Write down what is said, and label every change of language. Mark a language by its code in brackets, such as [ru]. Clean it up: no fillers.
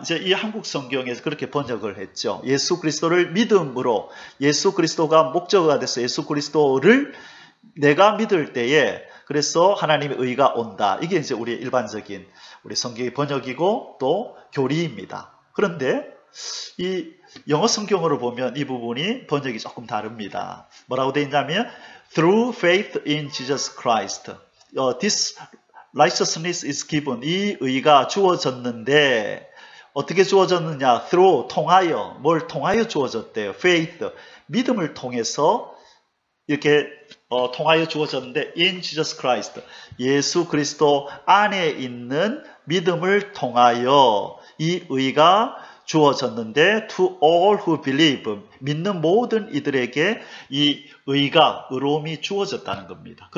[ko] 이제 이 한국 성경에서 그렇게 번역을 했죠. 예수 그리스도를 믿음으로, 예수 그리스도가 목적어가 돼서 예수 그리스도를 내가 믿을 때에 그래서 하나님의 의가 온다. 이게 이제 우리의 일반적인 우리 성경의 번역이고 또 교리입니다. 그런데 이 영어 성경으로 보면 이 부분이 번역이 조금 다릅니다. 뭐라고 되어 있냐면 [en] through faith in Jesus Christ, this righteousness is given. [ko] 이 의가 주어졌는데 어떻게 주어졌느냐? through, 통하여. 뭘 통하여 주어졌대요? faith, 믿음을 통해서 이렇게 통하여 주어졌는데 [en] in Jesus Christ, [ko] 예수 그리스도 안에 있는 믿음을 통하여 이 의가 주어졌는데 [en] to all who believe, [ko] 믿는 모든 이들에게 이 의가, 의로움이 주어졌다는 겁니다.